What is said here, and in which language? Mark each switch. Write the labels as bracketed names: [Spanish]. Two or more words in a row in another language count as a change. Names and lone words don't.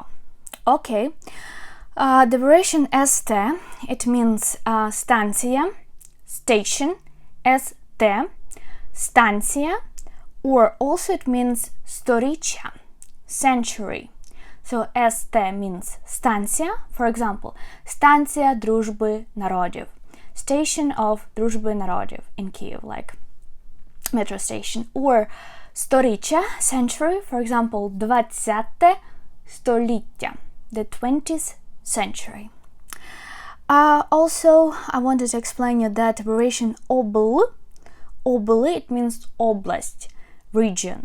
[English] Okay. The abbreviation ST, it means станція, station, ST, станція, or also it means сторіччя, century. So ST means станція, for example, [Ukrainian] станція дружби народів, [English] station of [Ukrainian] дружби народів [English] in Kyiv, like metro station, or сторіччя, century, for example, 20 століття, the 20th century. Also, I wanted to explain you that abbreviation obl, it means oblast, region.